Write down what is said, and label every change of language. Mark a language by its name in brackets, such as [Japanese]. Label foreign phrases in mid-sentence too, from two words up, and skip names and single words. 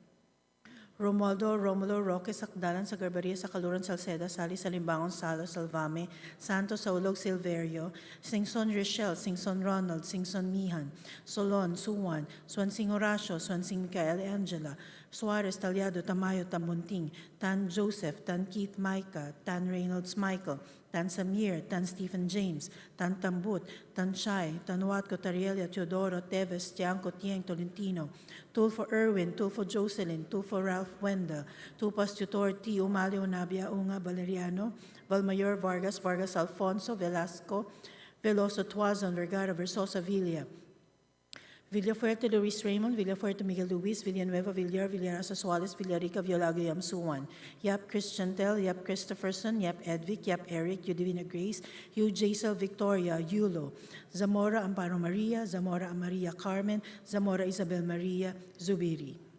[English] Romualdo Romulo Roque Sakdalan sa Garbaria sa Kaluran Salceda, Sali Salimbangon Salo Salvame, Santos Saulog Silverio, Singson Rochelle, Singson Ronald, Singson Mihan, Solon, Suwan, Swansing Horacio, Swansing Micael Angela, Suarez Talyado Tamayo Tambunting, Tan Joseph, Tan Keith Micah, Tan Reynolds Michael, Tan Samir, Tan Stephen James, Tan Tambut, Tan Chai, Tan Watco Tarielia, Teodoro, Teves, Tiangco, Tieng, Tolentino, Tulfo Erwin, Tulfo Jocelyn, Tulfo Ralph Wenda, Tupas Tutor T. Umalio Nabia Unga Valeriano, Valmayor Vargas, Vargas Alfonso, Velasco, Veloso Tuazon, Vergara, Versosa Villa, Villafuerte Luis Raymond, Villafuerte Miguel Luis, Villanueva Villar, Villarasa Suarez, Villarica, Violago Yamsuan, Yap Christian Tel, Yap Christopherson, Yap Edvic, Yap Eric, Udivina Grace, Hugh Jaisel Victoria, Yulo, Zamora Amparo Maria, Zamora Maria Carmen, Zamora Isabel Maria, Zubiri.